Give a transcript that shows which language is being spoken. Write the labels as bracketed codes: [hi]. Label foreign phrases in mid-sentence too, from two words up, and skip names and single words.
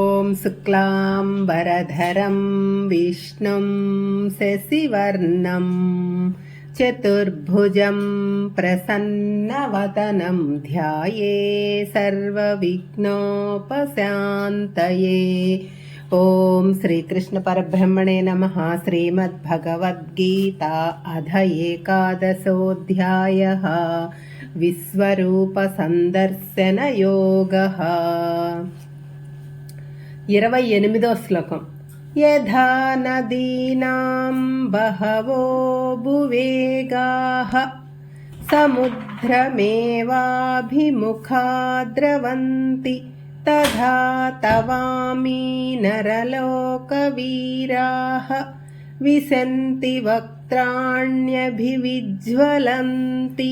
[sa] शुक्लाम्बरधरं विष्णुं शशिवर्णं चतुर्भुजं प्रसन्नवदनं ध्याये सर्वविघ्नोपशान्तये। ओम श्रीकृष्ण परब्रह्मणे नमः। श्रीमद्भगवद्गीता अध एकादशोऽध्यायः विश्वरूप संदर्शन योगः। [te] 28వ శ్లోకం। [sa] యథా నదీనాం బహవో భువేగాః సముద్రమేవాభిముఖా ద్రవంతి తథా తవామి నరలోకవీరాః విశంతి వక్త్రాణ్యభివిజ్వలంతి।